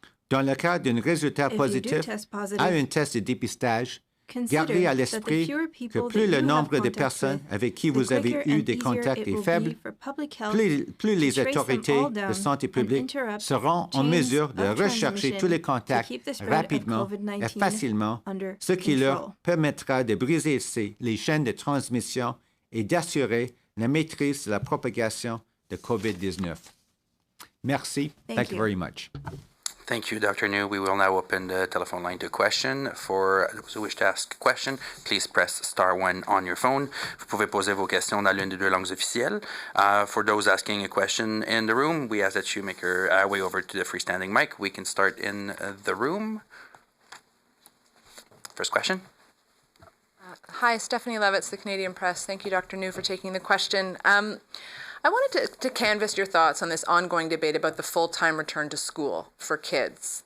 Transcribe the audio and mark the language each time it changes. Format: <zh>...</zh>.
<fr>Dans le cas d'un résultat positif à un test de dépistage, gardez à l'esprit que plus le nombre de personnes avec qui vous avez eu des contacts est faible, plus les autorités de santé publique seront en mesure de rechercher tous les contacts rapidement et facilement, ce qui leur permettra de briser les chaînes de transmission et d'assurer la maîtrise de la propagation de COVID-19. Merci.</fr> <en>Thank you very much. Thank you, Dr. Njoo. We will now open the telephone line to question. For those who wish to ask a question, please press *1 on your phone.</en> <fr>Vous pouvez poser vos questions dans l'une des deux langues officielles.</fr> <en>For those asking a question in the room, we ask that you make your way over to the freestanding mic. We can start in the room. First question. Hi, Stephanie Levitz, the Canadian Press. Thank you, Dr. Njoo, for taking the question. I wanted to canvass your thoughts on this ongoing debate about the full-time return to school for kids.</en>